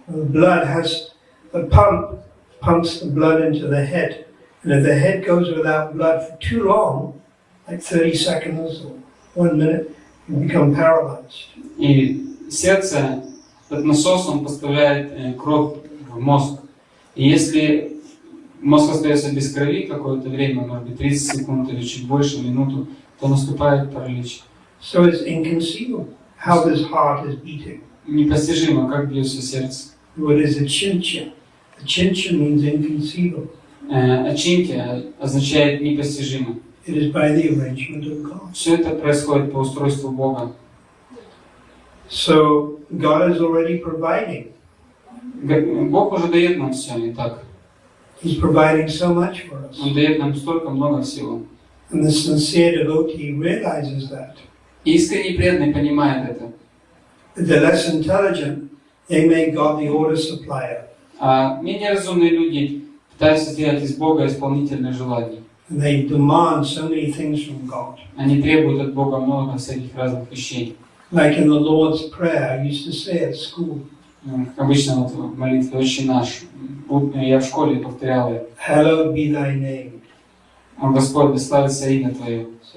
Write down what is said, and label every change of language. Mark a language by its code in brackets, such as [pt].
[en] The pump pumps the blood into the head. And if the head goes without blood for too long, like 30 seconds or 1 minute, you become paralyzed. [ru] И сердце, этот насос, он поставляет кровь в мозг. И если мозг остается без крови какое-то время, может быть 30 секунд или чуть больше, минуту, то наступает паралич. [en] So it's inconceivable how this heart is beating. [ru] Непостижимо, как бьется сердце. [en] What is a chincha? A chincha means inconceivable. [ru] Ачинтия означает непостижимо. [en] It is by the arrangement of God. [ru] Все это происходит по устройству Бога. [en] So God is already providing. [ru] Бог уже дает нам все, и так. [en] He's providing so much for us. [ru] Он дает нам столько много всего. [en] And the sincere devotee realizes that. [ru] Искренний преданный понимает это. [en] The less intelligent, they make God the order supplier. [ru] А менее разумные люди пытаются сделать из Бога исполнительное желание. [en] And they demand so many things from God. [ru] Они требуют от Бога много всяких разных вещей. [en] Like in the Lord's Prayer, I used to say at school. [ru] Обычно вот в молитве «Отче наш», я в школе повторял это. [en] Hallowed be thy name. [ru] О Господь, да славится имя Твое.